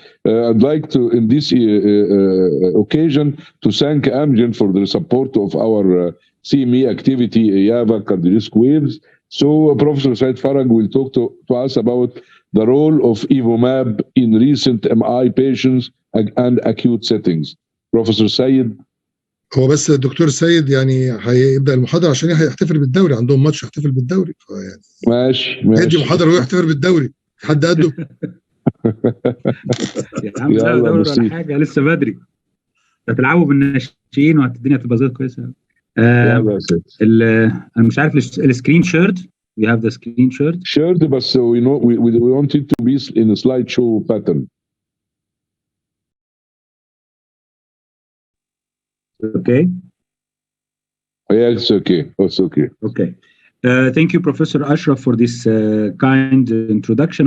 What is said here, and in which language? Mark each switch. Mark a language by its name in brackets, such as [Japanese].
[English] I'd like to, in this occasion, to thank Amgen for the support of our CME activity, IAVA CardioRisk Waves. So Professor Said Farag will talk to us about the role of Evomab in recent MI patients and acute settings. Professor Said. [Arabic] هو بس الدكتور سيد يعني هيبدا المحاضره عشان هيحتفل بالدوري، عندهم ماتش يحتفل بالدوري، فيعني ماشي يدي محاضره ويحتفل بالدوري، حد قده؟ يا عم لا دوري ولا حاجه، لسه بدري، هتلعبوا بالناشئين والدنيا هتبقى زي كويسه. انا مش عارف السكرين شيرد. [English] We have the screen shared, but so we want it to be in a slideshow pattern. Okay. Yeah, it's okay. It's okay. Okay. Thank you, Professor Ashraf, for this kind introduction.